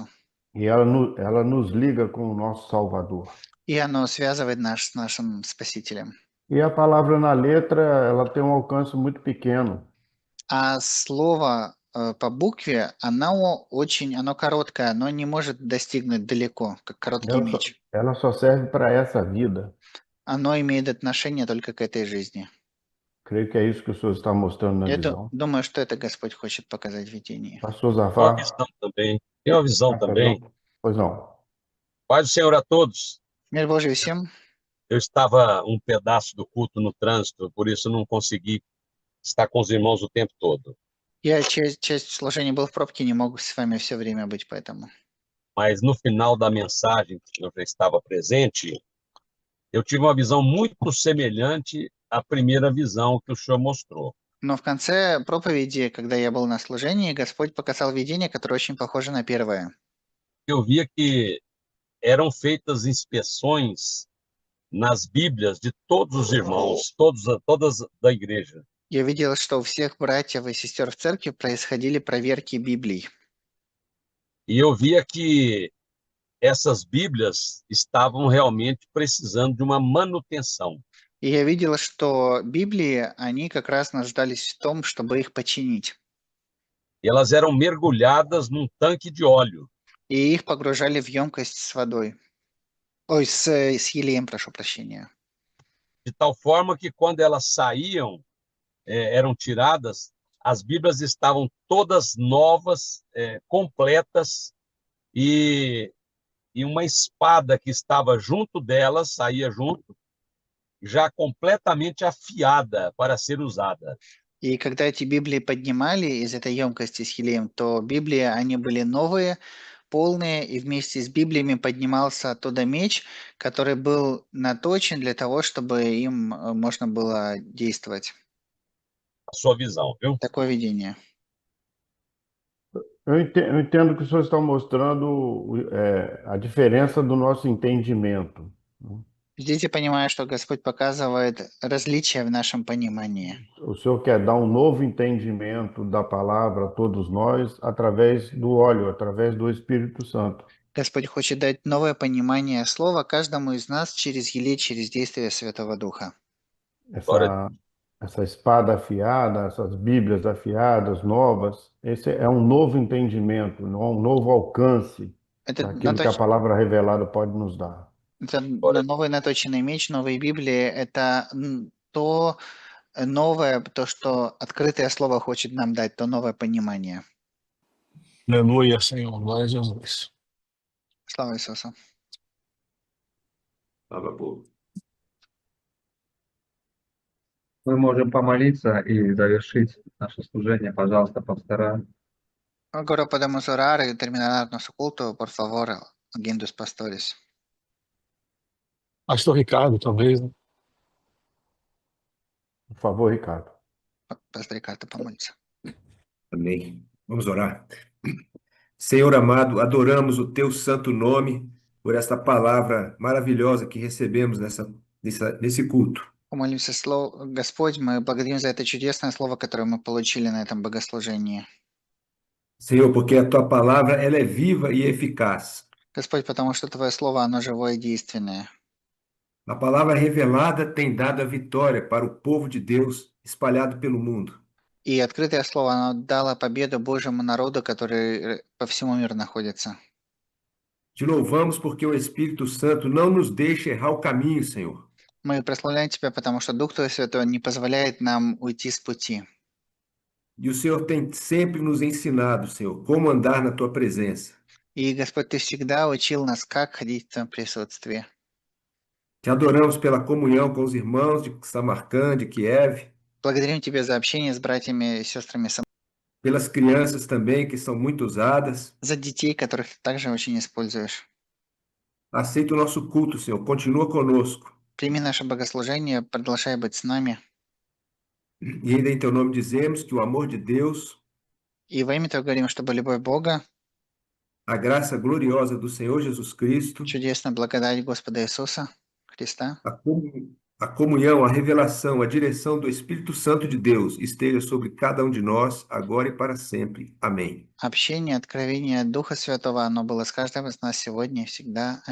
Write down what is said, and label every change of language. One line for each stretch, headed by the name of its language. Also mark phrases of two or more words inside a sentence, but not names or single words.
Portuguese: E ela nos liga com o nosso Salvador.
Russian: И оно связывает нас с нашим Спасителем.
Portuguese: E a palavra na letra, ela tem um alcance muito pequeno.
Russian: А слово по букве, оно короткое, оно не может достигнуть далеко, как короткий меч.
Portuguese: Ela só serve para essa vida.
Russian: Оно имеет отношение только к этой жизни.
Portuguese: Creio que é isso que o senhor está mostrando na
Russian: Я
Portuguese: visão.
Russian: думаю, что это Господь хочет показать в видении.
Portuguese: Pastor Uma Zafar? visão também. Tem uma visão também. Pois não. Paz do Senhor a todos.
Russian: Мир Божий всем.
Portuguese: Eu estava um pedaço do culto no trânsito, por isso não consegui estar com os irmãos o tempo todo.
Russian: Я часть служения был в пробке, не могу с вами все время быть, поэтому.
Portuguese: Mas no final da mensagem, que eu já estava presente, eu tive uma visão muito semelhante à primeira visão que o senhor mostrou.
Russian: Но в конце проповеди, когда я был на служении, Господь показал видение, которое очень похоже на первое.
Portuguese: Eu via que eram feitas inspeções nas Bíblias de todos os irmãos, todas da igreja.
Russian: Я видел, что у всех братьев и сестер в церкви происходили проверки Библий.
Portuguese: E eu via que essas Bíblias estavam realmente precisando de uma manutenção.
Russian: И я видел, что Библии, они как раз нуждались в том, чтобы их починить.
Portuguese: E elas eram mergulhadas num tanque de óleo.
Russian: И их погружали в емкость с водой. Ой, с елеем, прошу прощения.
Portuguese: De tal forma que quando elas saíam, eram tiradas, as Bíblias estavam todas novas, completas, e uma espada que estava junto delas, saía junto, já completamente afiada para ser usada.
Russian: И когда эти Библии поднимали из этой емкости с елеем, то Библии, они были новые, полные, и вместе с Библиями поднимался оттуда меч, который был наточен для того, чтобы им можно было действовать.
Portuguese: A sua visão, viu?
Russian: Такое видение.
Portuguese: Eu entendo que o senhor está mostrando a diferença do nosso entendimento.
Russian: Здесь я понимаю, что Господь показывает различия в нашем понимании.
Portuguese: O senhor quer dar um novo entendimento da palavra a todos nós através do óleo, através do Espírito Santo.
Russian: Господь хочет дать новое понимание слова каждому из нас через елей, через действие Святого Духа.
Portuguese: Essa espada afiada, essas Bíblias afiadas, novas, esse é um novo entendimento, um novo alcance daquilo que a palavra revelada pode nos dar.
Russian: Это новый наточенный меч, новые Библии – это то новое, то, что открытое слово хочет нам дать, то новое понимание.
Portuguese: Aleluia, Senhor. Glória a Jesus.
Russian: Слава Иисусу. Слава Богу. Мы можем помолиться и завершить наше служение. Пожалуйста, пастора.
Portuguese: Agora podemos orar e terminar nosso culto, por favor, alguém dos pastores. Pastor Ricardo, talvez, né? Por favor, Ricardo.
Russian: Pastor Ricardo, помолиться.
Portuguese: Amém. Vamos orar. Senhor amado, adoramos o teu santo nome por esta palavra maravilhosa que recebemos nesse culto.
Russian: Помолимся, Господь, мы благодарим за это чудесное слово, которое мы получили на этом богослужении.
Portuguese: Senhor, porque a tua palavra ela é viva e eficaz.
Russian: Господь, потому что Твое слово, оно живое и действенное.
Portuguese: A palavra revelada tem dado a vitória para o povo de Deus espalhado pelo mundo.
Russian: И открытое слово, оно дало победу Божьему народу, который по всему миру находится.
Portuguese: Te louvamos porque o Espírito Santo não nos deixa errar o caminho, Senhor.
Russian: Мы прославляем Тебя, потому что Дух Твой Святой не позволяет нам уйти с пути.
Portuguese: E o Senhor tem sempre nos ensinado, Senhor, como andar na tua presença.
Russian: И, Господь, Ты всегда учил нас, как ходить в Твоем присутствии.
Portuguese: Te adoramos pela comunhão com os irmãos de Samarcand, de Kiev,
Russian: Благодарим Тебя за общение с братьями и сестрами,
Portuguese: pelas crianças também, que são muito usadas.
Russian: за детей, которых Ты также очень используешь.
Portuguese: Aceita o nosso culto, Senhor. Continua conosco.
Russian: Прими наше богослужение, продолжай быть с нами.
Portuguese: E ainda em teu nome dizemos que o amor de Deus,
Russian: И во имя Твое говорим, чтобы любовь Бога,
Portuguese: a graça gloriosa do Senhor Jesus Cristo,
Russian: чудесная благодать Господа Иисуса Христа,
Portuguese: a comunhão, a revelação, a direção do Espírito Santo de Deus esteja sobre cada um de nós, agora e para sempre. Amém.
Russian: общение, откровение Духа Святого, оно было с каждым из нас сегодня и всегда.